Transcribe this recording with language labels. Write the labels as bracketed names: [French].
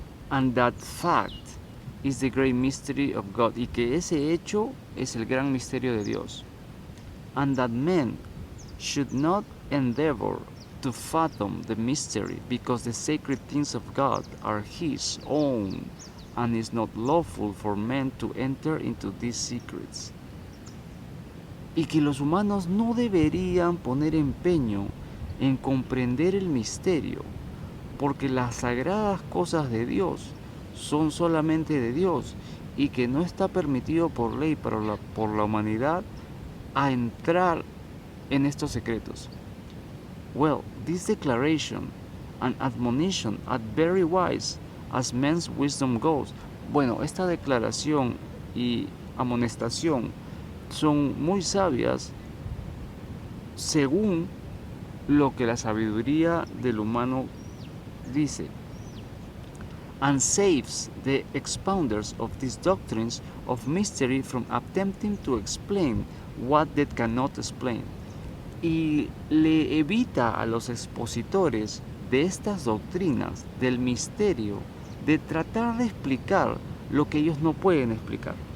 [English] And that fact is the great mystery of God, [Spanish] y que ese hecho es el gran misterio de Dios. [English] And that men should not endeavor to fathom the mystery, because the sacred things of God are His own, and is not lawful for men to enter into these secrets. [Spanish] Y que los humanos no deberían poner empeño en comprender el misterio, porque las sagradas cosas de Dios son solamente de Dios, y que no está permitido por ley por la humanidad a entrar en estos secretos. [English] Well, this declaration and admonition are very wise as men's wisdom goes. [Spanish] Bueno, esta declaración y amonestación son muy sabias según lo que la sabiduría del humano dice, [English] and saves the expounders of these doctrines of mystery from attempting to explain what they cannot explain, [Spanish] y le evita a los expositores de estas doctrinas del misterio de tratar de explicar lo que ellos no pueden explicar,